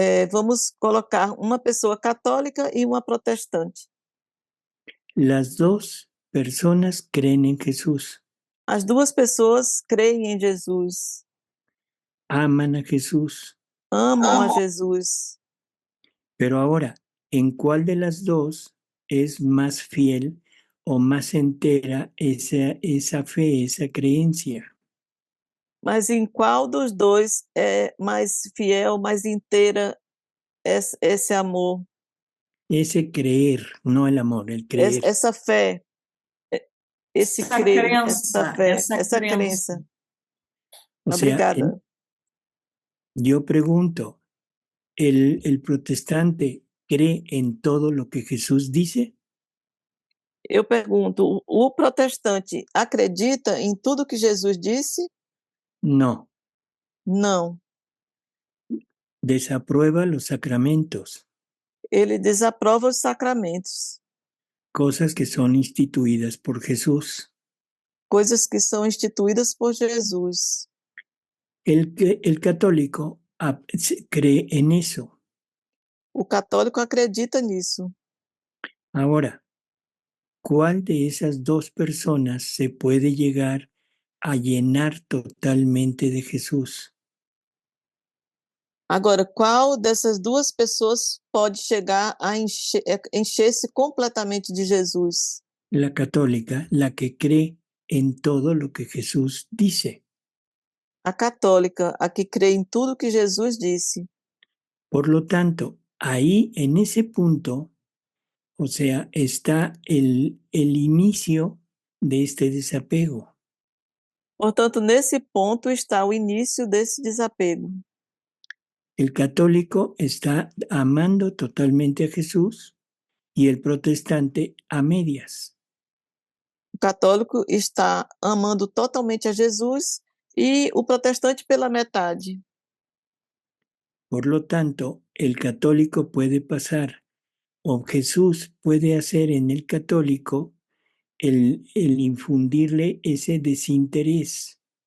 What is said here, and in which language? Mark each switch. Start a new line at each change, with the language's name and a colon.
Portuguese: Vamos colocar uma pessoa católica e uma protestante.
Spanish: Las dos personas creen en Jesús.
Portuguese: As duas pessoas creem em Jesus,
Spanish: Aman a Jesús.
Portuguese: amam a Jesus.
Spanish: Pero ahora, ¿en cuál de las dos es más fiel o más entera esa fe, esa creencia?
Portuguese: Mas em qual dos dois é mais fiel, mais inteira esse amor?
Spanish: Ese creer, no el amor, el creer.
Portuguese: Essa fé, esse Essa crer, crença, essa fé, essa essa crença. crença.
Spanish: O sea,
Portuguese: Obrigada.
Spanish: yo pregunto, ¿el protestante cree en todo lo que Jesús dice?
Portuguese: Eu pergunto, o protestante acredita em tudo que Jesus disse?
Spanish: No,
Portuguese: Não.
Spanish: desaprueba los sacramentos,
Portuguese: Ele desaprova os sacramentos,
Spanish: cosas que son instituidas por Jesús.
Portuguese: coisas que são instituídas por Jesus.
Spanish: El católico cree en eso.
Portuguese: O católico acredita nisso.
Spanish: Ahora, ¿cuál de esas dos personas se puede llegar a llenar totalmente de Jesús?
Portuguese: Agora, qual dessas duas pessoas pode chegar a encher-se completamente de Jesus?
Spanish: La católica, la que cree en todo lo que Jesús dice.
Portuguese: A católica, a que crê em tudo que Jesus disse.
Spanish: Por lo tanto, ahí en ese punto, o sea, está el inicio de este desapego.
Portuguese: Portanto, nesse ponto está o início desse desapego.
Spanish: El católico está amando totalmente a Jesús y el protestante a medias.
Portuguese: O católico está amando totalmente a Jesus e o protestante pela metade.
Spanish: Por lo tanto, el católico puede pasar, o Jesús puede hacer en el católico el infundirle ese desinterés.